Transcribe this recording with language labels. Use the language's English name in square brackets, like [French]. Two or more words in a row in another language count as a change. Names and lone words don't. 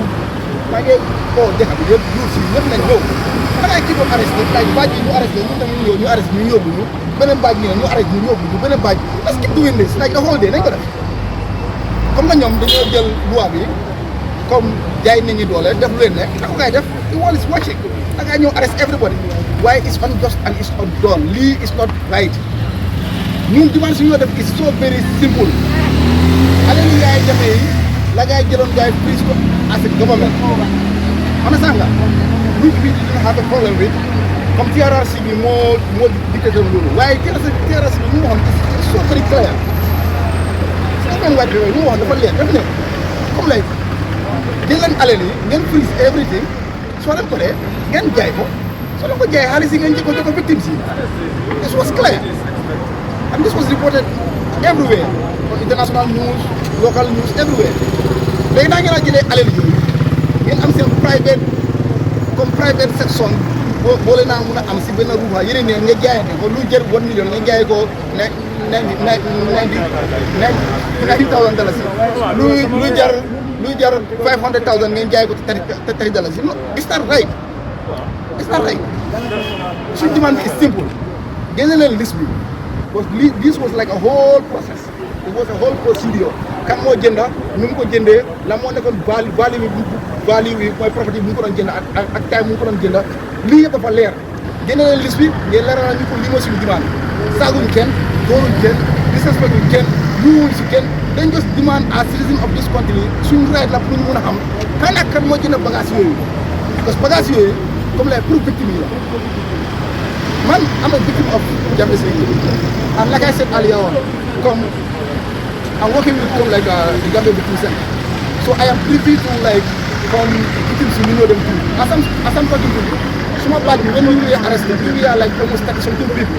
[Wolof] maa ngi dëkk bi yëpp jour si ñëpp nañ ñëw xanaa kii doon arrêté like baaj yi ñu arrêté ñun tamit ñu arrêté ñu yóbbu ñu beneen baaj ñu arrêté ñu yóbbu ñu beneen baaj [English] let's keep doing this like the whole day [Wolof] nañ ko def comme nga ñoom dañoo jël loi bi comme jaay nit ñi doole def lu leen nekk da ko ngay def [English] the world is watching [Wolof] da ngaa ñëw [English] arrest everybody [Wolof] waaye [English] it's unjust and it's undone [Wolof] lii [English] is not right [Wolof] ñun dimanche su ñoo def [English] is so very simple [Wolof] alal Yaya Jammeh yi la ngay jëloon gars yi prise ko [English] as a government [Wolof] understand nga luñ bi dina [English] have a problem with [Wolof] comme TRRC bi moo dictateur loolu waaye TRRC bi mu waxoon [English] it's so very clear [Wolof] si même waaj bi mu waxoon dafa leer daf ne comme lay jël leen alal yi ngeen [English] freeze everything [Wolof] soo leen ko dee ngeen jaay ko soo leen ko jaay xaalis yi ngeen jëkko jox ko victimes yi [English] this was clear and this was reported everywhere on international news local news everywhere [Wolof] léegi daa ngeen a jëlee alal yooyu ngeen am seen [English] private section [Wolof] boo leen naa mun a am si benn ruuxa yeneen ne nga jaayante ko lu jër 1 million nga jaay ko $90,000 lu jar 500,000 ngeen jaay ko $30 [English] it's not right [Wolof] suñu demande [English] is simple [Wolof] génne leen liste bi [English] because this was like a whole process it was a whole procedure [Wolof] kan moo jënda nu mu ko jëndee la moo nekkoon value bi mooy property bu mu ko doon jënd ak time bu mu ko doon jënda lii yëpp dafa leer génne leen liste bi ngeen leeral ñu ko lii mooy suñu demande saaguñ kenn dooruñ kenn disrespectuñ kenn yuwuñ si kenn dañ [English] just demand as citizen of this country [Wolof] suñu right la pour ñu mën a xam kan ak kan moo jënd bagage yooyu [French] parce que [Wolof] bagage yooyu comme les pour victime yi la [English] man am a victim of Jammeh's regime and like I said earlier on comme I'm working with like the Gambia Victim Center so I am privy to like victims you know them too as I'm talking to you Small bad, when we were arrested, we were like almost 30 something people.